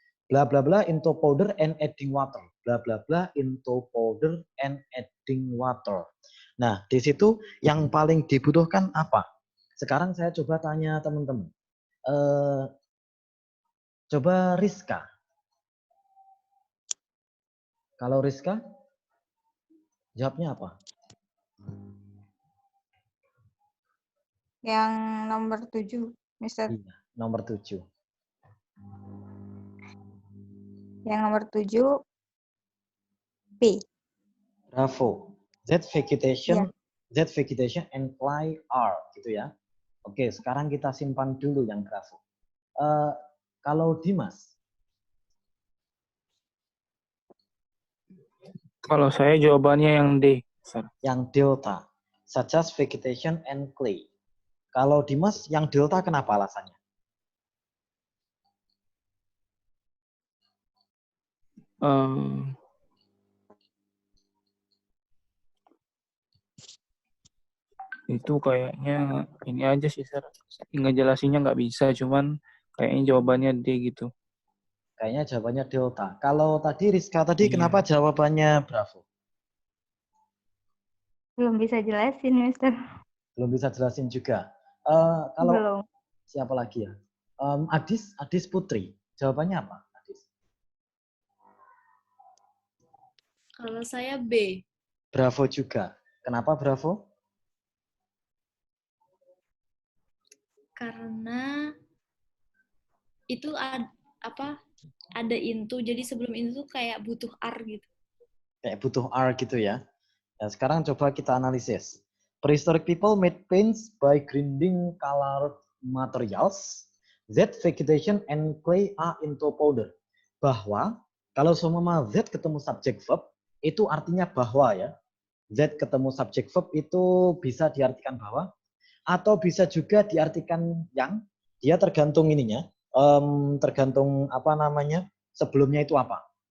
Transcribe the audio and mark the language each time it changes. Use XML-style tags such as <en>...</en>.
<en>Bla bla bla into powder and adding water. Bla bla bla into powder and adding water.</en> <id>Nah, di situ yang paling dibutuhkan apa? Sekarang saya coba tanya teman-teman. Coba Rizka. Kalau Rizka, jawabnya apa? Yang nomor 7, Mister. Iya, nomor 7. Yang nomor 7, B.</id> <en>Bravo. That vegetation that vegetation and clay are,</en> <id>gitu ya. Oke, sekarang kita simpan dulu yang Bravo. Kalau Dimas, Kalau saya jawabannya yang D. Sir. yang delta,</id> <en>such as vegetation and clay.</en> <id>Kalau Dimas, yang delta kenapa alasannya? Em, itu kayaknya ini aja sih, Sir. Ngejelasinnya nggak bisa, cuman kayaknya jawabannya D gitu. Kayaknya jawabannya delta. Kalau tadi Rizka tadi Iya. kenapa jawabannya Bravo? Belum bisa jelasin, Mister. Belum bisa jelasin juga. Kalau Belum. siapa lagi ya? Adis Putri. Jawabannya apa? Adis. Kalau saya B. Bravo juga. Kenapa Bravo? Karena itu ada into, jadi sebelum itu kayak butuh R gitu. Kayak butuh R gitu ya. Nah, sekarang coba kita analisis.</id> <en>Prehistoric people made paints by grinding colored materials that vegetation and clay are into powder.</en> <id>Bahwa kalau semua Z ketemu subject verb itu artinya bahwa ya. Z ketemu subject verb itu bisa diartikan bahwa atau bisa juga diartikan yang, dia tergantung ininya, tergantung apa namanya, sebelumnya itu apa.</id>